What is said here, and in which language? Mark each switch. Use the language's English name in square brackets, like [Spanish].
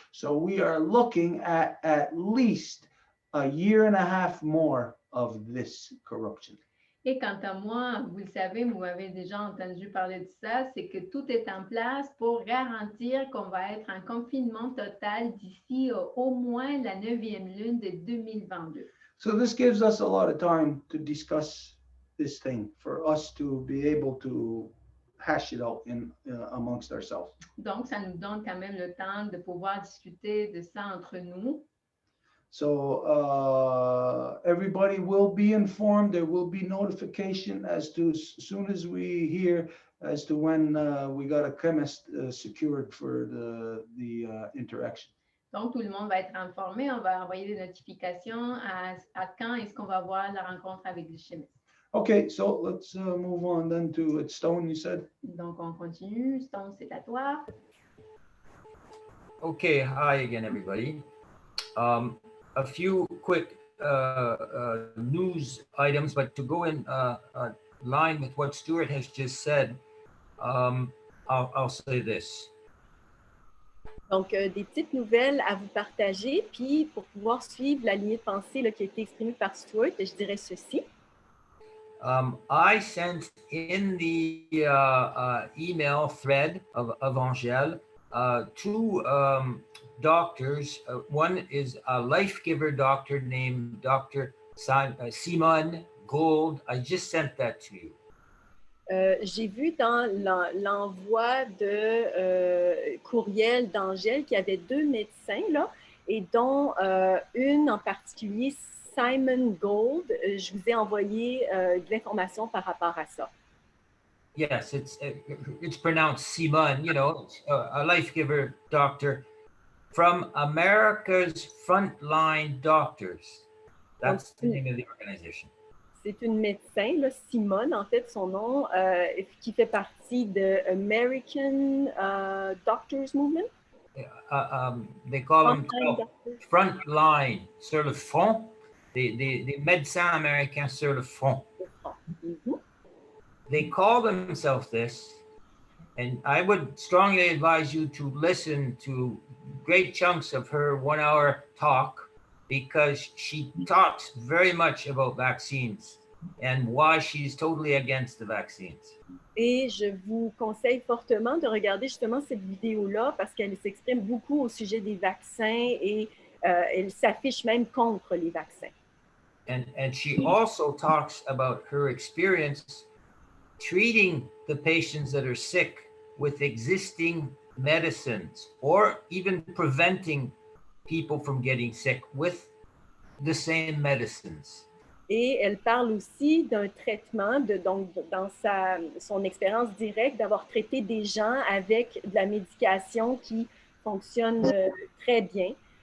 [English] So we are looking at least a year and a half more of this corruption. [French] Et quant à moi, vous le savez, vous m'avez déjà entendu parler de ça, c'est que tout est en place pour garantir qu'on va être en confinement total d'ici au moins la 9e lune de 2022. [English] So this gives us a lot of time to discuss this thing, for us to be able to hash it out amongst ourselves. [French] Donc, ça nous donne quand même le temps de pouvoir discuter de ça entre nous. [English] So everybody will be informed. There will be notification as soon as we hear as to when we got a chemist secured for the interaction. [French] Donc, tout le monde va être informé. On va envoyer des notifications à quand est-ce qu'on va avoir la rencontre avec le chimiste. [English] Okay, so let's move on then to Stone, you said. [French] Donc, on continue. Stone, c'est à toi. [English] Okay, hi again, everybody. A few quick news items, but to go in line with what Stuart has just said, I'll say this. [French] Donc, des petites nouvelles à vous partager, puis pour pouvoir suivre la lignée de pensée là, qui a été exprimée par Stuart, je dirais ceci. [English] I sent in the email thread of Angèle two doctors. One is a life giver doctor named Dr. Simone Gold. I just sent that to you. [French] J'ai vu dans l'envoi de courriel d'Angèle qu'il y avait deux médecins, là, et dont une en particulier, Simon Gold. Je vous ai envoyé de l'information par rapport à ça. [English] Yes, it's pronounced Simone, you know, a life giver doctor from America's Frontline Doctors. That's the name of the organization. [French] C'est une médecin, là, Simone, en fait, son nom, qui fait partie de American Doctors Movement. [English] They call them frontline, [French] sur le front, des médecins américains sur le front. Mm-hmm. [English] They call themselves this, and I would strongly advise you to listen to great chunks of her 1 hour talk, because she talks very much about vaccines and why she's totally against the vaccines. [French] Et je vous conseille fortement de regarder justement cette vidéo-là parce qu'elle s'exprime beaucoup au sujet des vaccins et elle s'affiche même contre les vaccins. [English] And she also talks about her experience treating the patients that are sick with existing medicines, or even preventing people from getting sick with the same medicines. [French] Et elle parle aussi d'un traitement, donc dans son expérience directe, d'avoir traité des gens avec de la médication qui fonctionne très bien.